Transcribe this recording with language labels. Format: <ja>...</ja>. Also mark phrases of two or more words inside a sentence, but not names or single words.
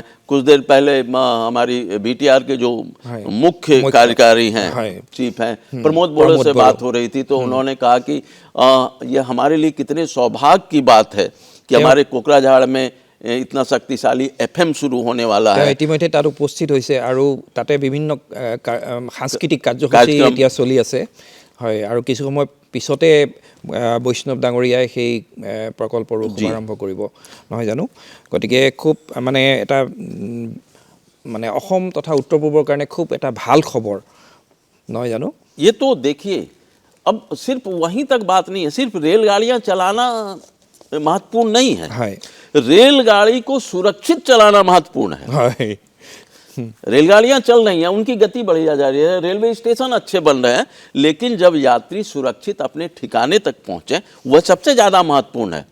<hi>कुछ देर पहले हमारी BTR के जो मुख्य कार्यकारी हैं, चीफ हैं, प्रमोद बोड़े से बात हो रही थी, तो उन्होंने कहा कि ये हमारे लिए कितने सौभाग्य की बात है कि हमारे कोकराझाड़ में इतना शक्तिशाली FM शुरू होने वाला है।</hi> <as>ইতিমধ্যে তাত উপস্থিত হৈছে, আৰু তাতে বিভিন্ন সাংস্কৃতিক কাৰ্যসূচী এতিয়া চলি আছে। হয়, আৰু কিছু সময় পিছতে বৈষ্ণৱ ডাঙৰীয়াই সেই প্ৰকল্পৰ শুভাৰম্ভ কৰিব, নহয় জানো? গতিকে খুব মানে এটা মানে অসম তথা উত্তৰ পূবৰ কাৰণে খুব এটা ভাল খবৰ, নহয় জানো?</as> <hi>ये तो देखिए अब सिर्फ वहीं तक बात नहीं है, सिर्फ रेलगाड़ियां चलाना महत्वपूर्ण नहीं है, रेलगाड़ी को सुरक्षित चलाना महत्वपूर्ण है। रेलगाड़ियां चल रही हैं, उनकी गति बढ़ी जा रही है, रेलवे स्टेशन अच्छे बन रहे हैं, लेकिन जब यात्री सुरक्षित अपने ठिकाने तक पहुंचे वह सबसे ज़्यादा महत्वपूर्ण है।</hi>